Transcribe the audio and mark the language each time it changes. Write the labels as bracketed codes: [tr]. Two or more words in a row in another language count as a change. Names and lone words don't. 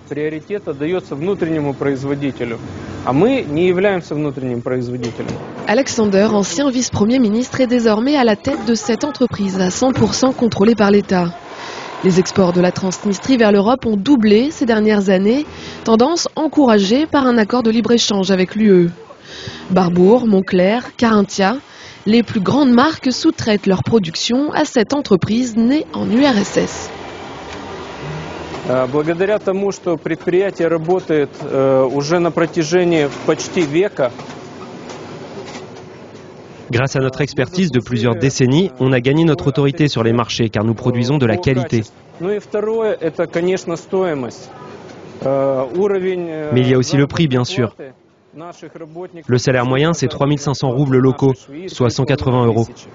[fr] Alexander, ancien vice-premier ministre, est désormais à la tête de cette entreprise à 100% contrôlée par l'État. Les exports de la Transnistrie vers l'Europe ont doublé ces dernières années, tendance encouragée par un accord de libre-échange avec l'UE. Barbour, Moncler, Carinthia, les plus grandes marques sous-traitent leur production à cette entreprise née en URSS. [ru] Благодаря тому, что предприятие работает уже на протяжении почти века. [fr] Grâce à notre expertise de plusieurs décennies, on a gagné notre autorité sur les marchés car nous produisons de la qualité. Mais il y a aussi le prix, bien sûr. Le salaire moyen, c'est 3 500 roubles locaux, soit 180 €.